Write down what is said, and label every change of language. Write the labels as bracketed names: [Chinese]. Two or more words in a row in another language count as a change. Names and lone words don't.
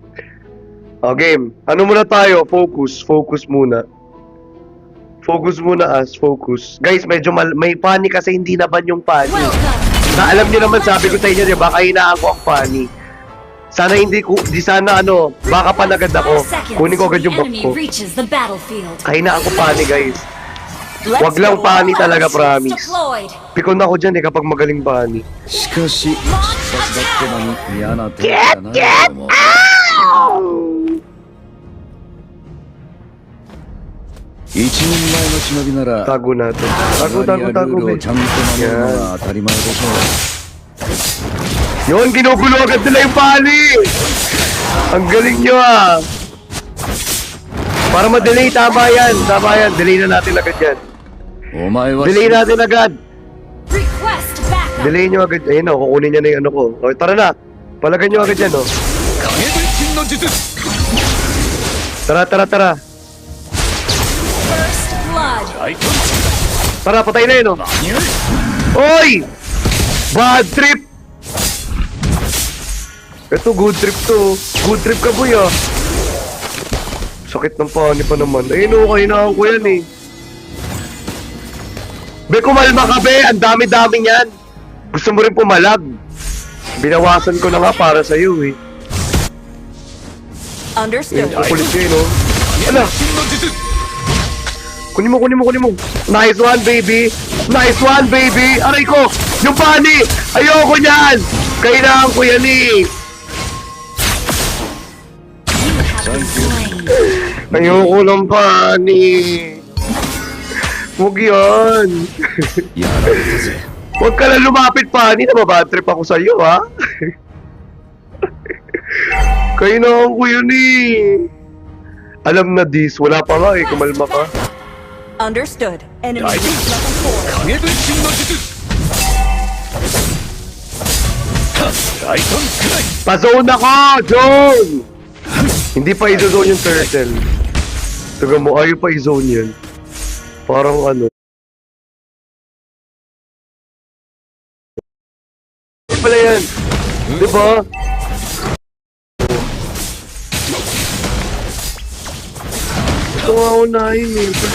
[Filipino] O, game. Ano muna tayo? Focus muna. Focus muna focus. Guys, medyo may funny kasi hindi naban yung funny. Na alam niyo naman, sabi ko sa inyo, diba, kahinaan ko ang funny. Sana di sana ano, baka panagad ako. Kunin ko agad yung [English] The bag enemy [Filipino] ko. [English] reaches the battlefield. [Filipino] Kahinaan ko funny, guys. [English] Let's [Filipino] Wag lang [English] go. [Filipino] funny talaga, [English] Shields promise. deployed. [Filipino] Pikon ako dyan kapag magaling funny. [Japanese] しかし、必殺だってのに嫌な手だなと思う。一人前の忍びなら、 [Filipino] Tago natin. [Japanese] 決まりやルール [Filipino] Tago. [Japanese] をちゃんと守るのが当たり前でしょ [Filipino] Yun, ginugulo agad nila yung funny! Ang galing nyo ah! Para ma-delay, tama yan. Delay na natin agad yan. [Japanese] う。お前は [Filipino] Delay natin agad. [English] Request backup. [Filipino] Delay nyo agad. Ayun o, kukunin niya na yung ano ko. Okay, tara na. Palagan nyo agad yan o. [Japanese] 影分身の術 [Filipino] Tara. [English] First [Filipino] Tara, patay na yun, oh. Oy! [English] Bad trip! [Filipino] Ito, [English] good trip to. Good trip [Filipino] ka, boy, ah. Sakit ng pani pa naman. Ayun, okay na ako yan, eh. Be, kumalma ka, be. Ang dami-dami niyan. Gusto mo rin pumalag. Binawasan ko na nga para sa'yo, eh. [English] Understood. [Filipino] Kukulit kayo, no? Ano? Kunin mo. [English] Nice one, baby. Nice one, baby. [Filipino] Aray ko! Yung pani! Ayoko niyan! Kailangan ko yan, eh. Ayoko ng pani. Huwag yan. Huwag ka lang lumapit, pani. Nababatrip ako sa'yo, ha? Kailangan ko yun, eh. Alam na this. Wala pa nga, eh. Kumalma ka. [English] Understood. Enemy weak level 4. [Japanese] 影分身の術 大胆くらい [Filipino] Pa-zone ako! Zone! Hindi pa i-zone yung turtle. Taga mo, ayaw pa i-zone yan. Parang ano. Hindi pala yan. Diba? Ito nga unahin eh.